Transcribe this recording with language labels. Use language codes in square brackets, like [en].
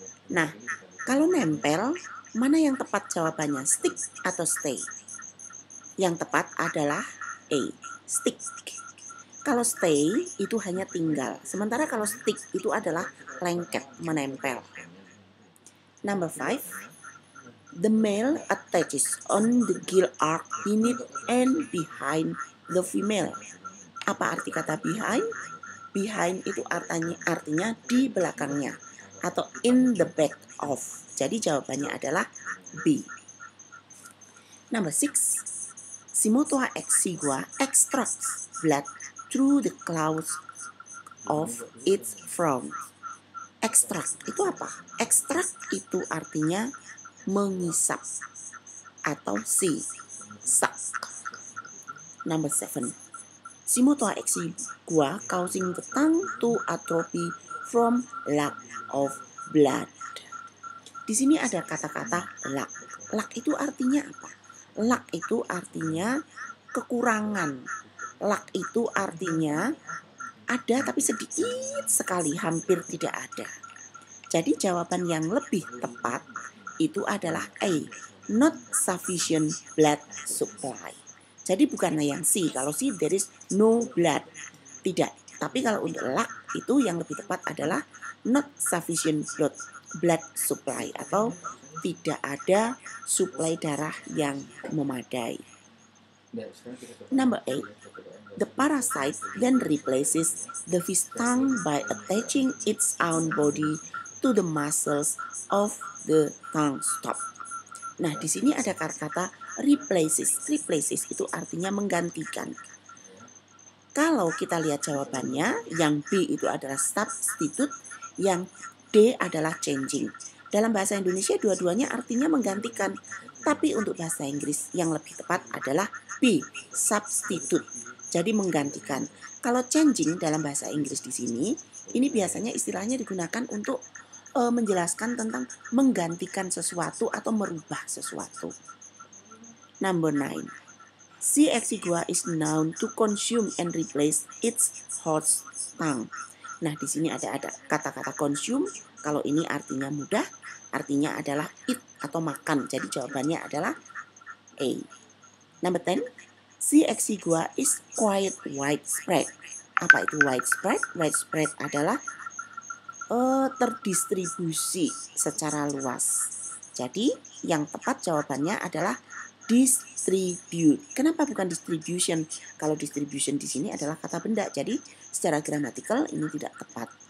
[id] Nah, kalau nempel, mana yang tepat jawabannya? Stick atau stay? Yang tepat adalah A, stick. Kalau stay itu hanya tinggal. Sementara kalau stick itu adalah lengket, menempel. [en] Number 5. The male attaches on the gill arc beneath and behind the female. [id] Apa arti kata behind? Behind itu artinya di belakangnya atau [en] in the back of. [id] Jadi jawabannya adalah B. [en] Number 6. Si Mutua Exigua extracts blood through the claws of its front. [id] Extract itu apa? Extract itu artinya mengisap atau C, suck. [en] Number 7. Si Mutua Exigua causing the tongue to atrophy from lack of blood. [id] Di sini ada kata-kata lack. Lack itu artinya apa? Lack itu artinya kekurangan. Lack itu artinya ada tapi sedikit sekali, hampir tidak ada. Jadi jawaban yang lebih tepat itu adalah A, [en] not sufficient blood supply. [id] Jadi bukanlah yang C. Kalau [en] C, there is no blood. [id] Tidak. Tapi kalau untuk lack itu yang lebih tepat adalah [en] not sufficient blood supply, [id] atau tidak ada suplai darah yang memadai. [en] Number 8. The parasite then replaces the fish tongue by attaching its own body to the muscles of the tongue stop. [id] Nah, di sini ada kata-kata replaces. Replaces itu artinya menggantikan. Kalau kita lihat jawabannya, yang B itu adalah substitute, yang D adalah changing. Dalam bahasa Indonesia dua-duanya artinya menggantikan. Tapi untuk bahasa Inggris yang lebih tepat adalah B, substitute. Jadi menggantikan. Kalau changing dalam bahasa Inggris di sini, ini biasanya istilahnya digunakan untuk menjelaskan tentang menggantikan sesuatu atau merubah sesuatu. [en] Number 9. [id] C. [en] exigua is known to consume and replace its host tongue. [id] Nah, di sini ada kata-kata consume. Kalau ini artinya mudah, artinya adalah eat atau makan. Jadi jawabannya adalah A. [en] Number 10. C. exigua is quite widespread. [id] Apa itu widespread? Widespread adalah terdistribusi secara luas. Jadi yang tepat jawabannya adalah distribute. Kenapa bukan distribution? Kalau distribution di sini adalah kata benda. Jadi secara gramatikal ini tidak tepat.